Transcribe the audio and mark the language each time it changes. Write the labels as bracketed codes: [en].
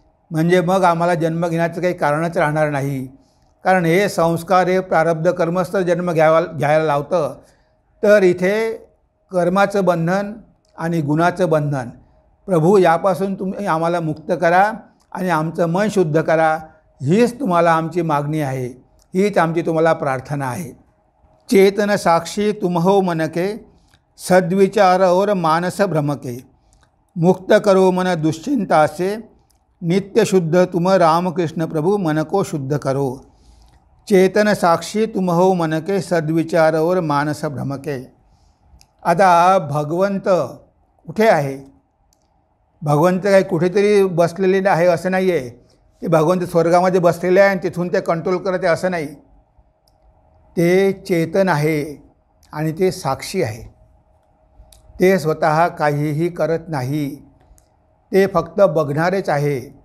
[mr] म्हणजे मग आम्हाला जन्म घेण्याचं काही कारणच राहणार नाही. कारण हे संस्कार, हे प्रारब्ध कर्मच तर जन्म घ्यायला लावतं. तर इथे कर्माचं बंधन आणि गुणाचं बंधन, प्रभू यापासून तुम्ही आम्हाला मुक्त करा आणि आमचं मन शुद्ध करा, हीच तुम्हाला आमची मागणी आहे, हीच आमची तुम्हाला प्रार्थना आहे. [hi] चेतन साक्षी तुमहो मनके, सद्विचार और मानस भ्रमके, मुक्त करो मन दुश्चिंता से, नित्य शुद्ध तुम रामकृष्ण प्रभु मन को शुद्ध करो. चेतन साक्षी तुमहो मनके, सद्विचार और मानस भ्रमके. [mr] आता भगवंत कुठे आहे? भगवंत काही कुठेतरी बसलेले आहे असं नाही आहे. ते भगवंत स्वर्गामध्ये बसलेले आहे आणि तिथून ते कंट्रोल करत आहे असं नाही. ते चेतन आहे आणि ते साक्षी आहे. ते स्वतः काहीही करत नाही. ते फक्त बघणारेच आहे.